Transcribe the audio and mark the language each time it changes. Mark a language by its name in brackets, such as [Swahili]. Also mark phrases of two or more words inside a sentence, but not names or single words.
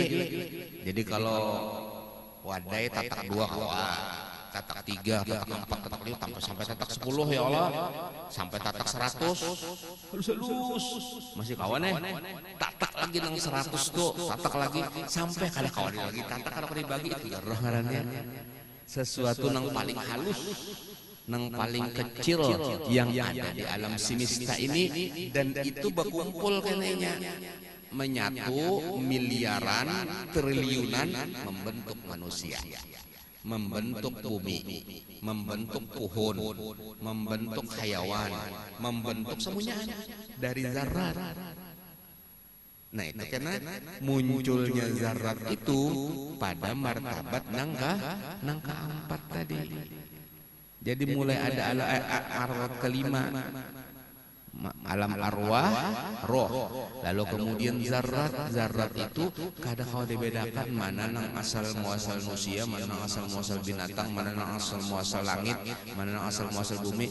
[Banjar] Jadi kalau wadai tatak 2 kawa, tatak 3, tatak 4, tatak 5, sampai tatak 10 [Arabic] يا الله, [Banjar] sampai tatak 100 halus masih kawan tatak lagi nang 100 tuh, tatak lagi sampai kada kawan lagi, tatak kada dibagi, itu roh ngarannya. Sesuatu nang paling halus, nang paling kecil yang ada di alam semesta ini, dan itu berkumpul kenanya menyatu miliaran triliunan membentuk manusia, membentuk bumi, membentuk pohon, membentuk hayawan, membentuk semuanya dari zarrat. Nah itu karena munculnya zarrat itu pada martabat nangka 4 tadi. Jadi mulai ada arwah kelima, alam arwah, roh, lalu kemudian zarrat itu kadang kau dibedakan mana nang asal muasal manusia, mana nang asal muasal binatang, mana nang asal muasal langit, mana nang asal muasal bumi.